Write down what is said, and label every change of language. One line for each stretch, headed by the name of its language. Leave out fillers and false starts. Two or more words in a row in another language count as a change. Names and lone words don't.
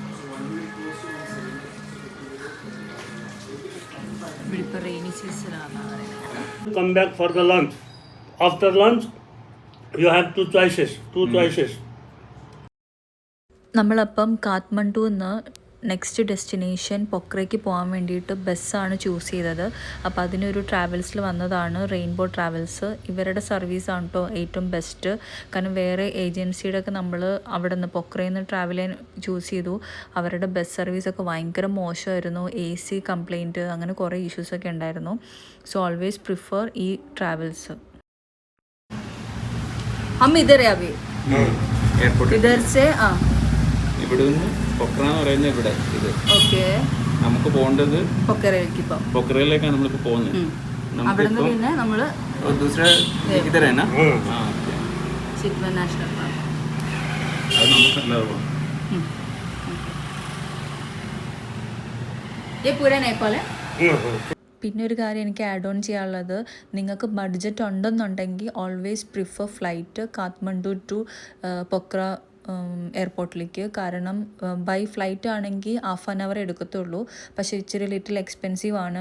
Malayalam: ഇവിടുത്തെ റെയിനി സീസണാണ് പറയുന്നത്.
English: Come back for the lunch. After lunch, you have two choices.
Malayalam: നമ്മളപ്പം കാഠ്മണ്ഡുന്ന്
English: next destination
Malayalam: പൊക്രയ്ക്ക് പോകാൻ വേണ്ടിയിട്ട് ബസ്സാണ് ചൂസ് ചെയ്തത്. അപ്പോൾ അതിനൊരു ട്രാവൽസിൽ വന്നതാണ്, റെയിൻബോ ട്രാവൽസ്. ഇവരുടെ സർവീസാണ് കേട്ടോ ഏറ്റവും ബെസ്റ്റ്. കാരണം വേറെ ഏജൻസിയുടെ ഒക്കെ നമ്മൾ അവിടെ നിന്ന് പൊക്രയിൽ നിന്ന് ട്രാവൽ ചെയ്യാൻ ചൂസ് ചെയ്തു. അവരുടെ ബസ് സർവീസൊക്കെ ഭയങ്കര മോശമായിരുന്നു.
English: AC complaint,
Malayalam: അങ്ങനെ കുറേ ഇഷ്യൂസൊക്കെ ഉണ്ടായിരുന്നു.
English: so always prefer ഈ ട്രാവൽസ്.
Hindi: हम इधर है अभी इधर से
Malayalam: ഇവിടെ നിന്ന് പൊക്ര എന്ന് പറയുന്നത് ഇവിടെ ഇത്. ഓക്കെ, നമുക്ക് പോകേണ്ടത് പൊക്രയിലേക്ക് പോകാം. പൊക്രയിലേക്കാണ് നമ്മളിപ്പോൾ പോകുന്നത്. അവിടെ നിന്ന് പിന്നെ നമ്മൾ
Hindi: दूसरा इधर है ना?
Malayalam: ചിത്വ നാഷണൽ പാർക്ക്. അത് നമുക്ക് എല്ലാവർക്കും
Hindi: ये पूरा नेपाल है.
Malayalam: പിന്നെ ഒരു കാര്യം എനിക്ക്
English: add on
Malayalam: ചെയ്യാനുള്ളത്, നിങ്ങൾക്ക് ബഡ്ജറ്റ് ഉണ്ടെന്നുണ്ടെങ്കിൽ
English: always prefer flight Kathmandu to Pokhara
Malayalam: എയർപോർട്ടിലേക്ക്. കാരണം
English: by flight
Malayalam: ആണെങ്കിൽ 1/2 hour എടുക്കത്തുള്ളൂ. പക്ഷേ ഇച്ചിരി
English: little expensive
Malayalam: ആണ്.